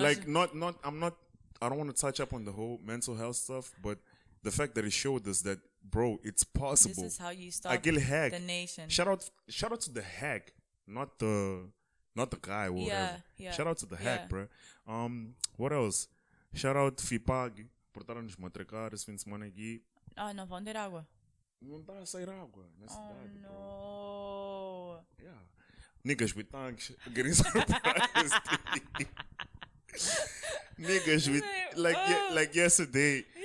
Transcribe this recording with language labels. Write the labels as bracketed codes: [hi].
[en] like I don't want to touch up on the whole mental health stuff, but the fact that it showed us that, bro, it's possible. This is how you stop the nation. Shout out to the hack, not the guy or whatever. Yeah. Shout out to the hack, bro. What else? Shout out Fipag. [pt] por nos matracar esse fim de semana aqui. Não vão ter água. Não está a sair água na cidade, [en] bro. Yeah. Niggas with tanks getting surprised. Niggas with like yesterday.